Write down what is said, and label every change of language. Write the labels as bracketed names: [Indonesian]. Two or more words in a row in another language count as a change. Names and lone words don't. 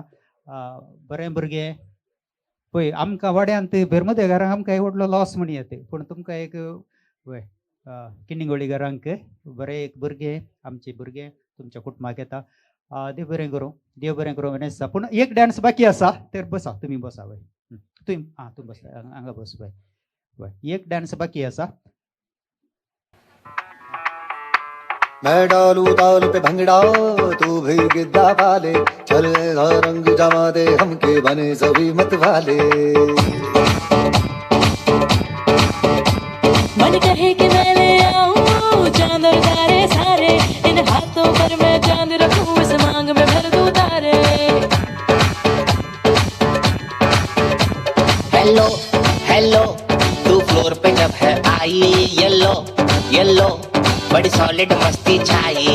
[Konkani] बरें भुरगे पळय आमकां वाड्यांत भेरमदे घरांक आमकां एक व्हडलो लॉस म्हण येता, पूण तुमकां एक वय किन्निगोळी घरांक बरे एक भुरगे आमचे भुरगे तुमच्या कुटुंबाक येता. देव बरें करूं, देव बरें करूं. वेनेसा पूण एक डान्स बाकी आसा तर बसा, तुमी बसा वय. तूं बस हांगा बस वय वय. एक डान्स बाकी आसा. [Hindi] मैं डालू ताल पे भंगड़ा तू भी गिद्दा पाले, चले रंग जमा दे हमके बने सभी मत वाले. मन कहे कि मैं ले आऊं चांद और तारे सारे, इन हाथों पर मैं चांद रखूं, इस मांग में भर दूं तारे. [English] Hello hello [Hindi] तू फ्लोर पे जब है आई, [English] Yellow yellow [Hindi] बड़ी सॉलिड मस्ती छाई.